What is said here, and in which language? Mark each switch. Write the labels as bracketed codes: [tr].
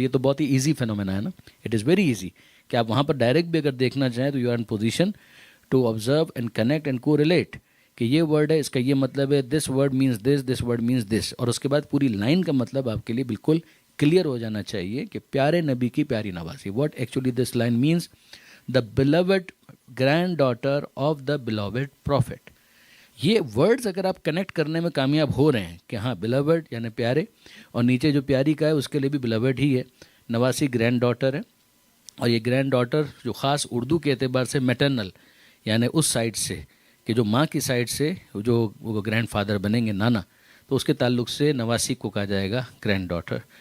[ur] یہ تو بہت ہی ایزی فینومینا ہے نا, [en] it is very easy [ur] کہ آپ وہاں پر ڈائریکٹ بھی اگر دیکھنا چاہیں تو [en] you are in position to observe and connect and کو relate [ur] کہ یہ ورڈ ہے, اس کا یہ مطلب ہے, [en] this word means this, [ur] this word means this, اور اس کے بعد پوری لائن کا مطلب آپ کے لیے بالکل کلیئر ہو جانا چاہیے کہ پیارے نبی کی پیاری نوازی. [en] What actually this line means, the beloved granddaughter of the beloved prophet. [ur] یہ ورڈز اگر آپ کنیکٹ کرنے میں کامیاب ہو رہے ہیں کہ ہاں بیلوڈ یعنی پیارے, اور نیچے جو پیاری کا ہے اس کے لیے بھی بیلوڈ ہی ہے, نواسی گرینڈ ڈاٹر ہے, اور یہ گرینڈ ڈاٹر جو خاص اردو کے اعتبار سے میٹرنل یعنی اس سائڈ سے کہ جو ماں کی سائڈ سے جو وہ گرینڈ فادر بنیں گے نانا, تو اس کے تعلق سے نواسی کو کہا جائے گا گرینڈ ڈاٹر.